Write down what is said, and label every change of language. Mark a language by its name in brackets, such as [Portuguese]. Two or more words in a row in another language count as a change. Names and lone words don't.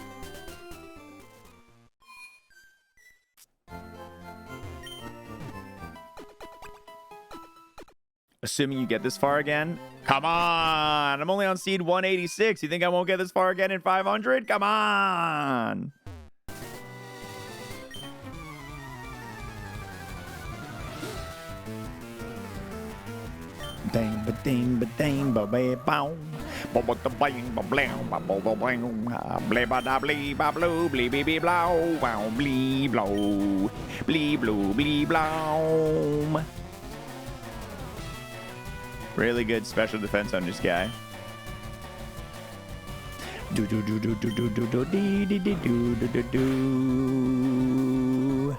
[English] Assuming you get this far again. Come on. I'm only on seed 186. You think I won't get this far again in 500? Come on. Dang, ba ding, ba dang, ba ba bow. Ba ba da bang, ba blam, ba ba ba bang. Blee ba da blee ba blue, blee bee bee blow. Wow, blee blow. Blee blue, blee blow. Really good special defense on this guy. Do do do do do do do do dee dee dee do do do do.